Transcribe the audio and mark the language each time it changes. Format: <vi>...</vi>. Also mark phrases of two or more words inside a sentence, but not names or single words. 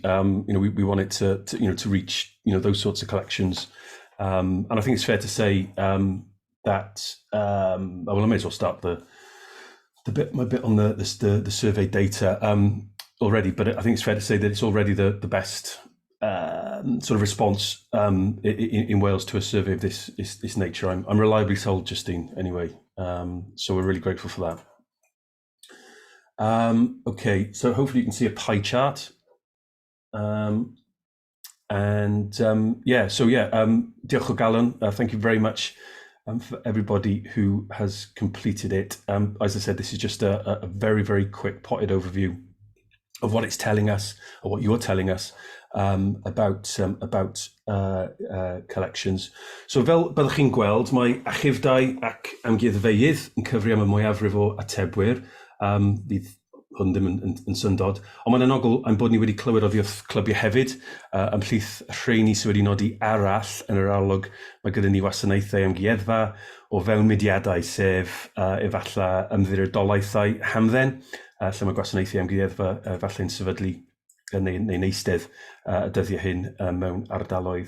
<en>We want it to reach those sorts of collections, and I think it's fair to say that well, I may as well start my bit on the survey data already, but I think it's fair to say that it's already the best sort of response in Wales to a survey of this nature. I'm reliably told, Justine, anyway. So we're really grateful for that. Okay, so hopefully you can see a pie chart.</en> <cy>Diolch o galon.</cy> <en>Thank you very much for everybody who has completed it. As I said, this is just a very, very quick potted overview of what it's telling us, or what you're telling us about collections.</en> <cy>So fel byddwch chi'n gweld, mae achifdau ac amgueddfeydd yn cyfri am y mwyafrif o atebwyr. Bydd hwn ddim yn syndod, ond mae'n anogl am bod ni wedi clywed oddi wrth clybiau hefyd, ymhlith rheini sydd wedi nodi arall yn yr arolwg. Mae gyda ni wasanaethau amgueddfa o fewn mudiadau, sef efallai ymddiriedolaethau hamdden, lle mae gwasanaethau amgueddfa falle'n sefydlu neu'n eistedd y dyddiau hyn mewn ardaloedd.</cy>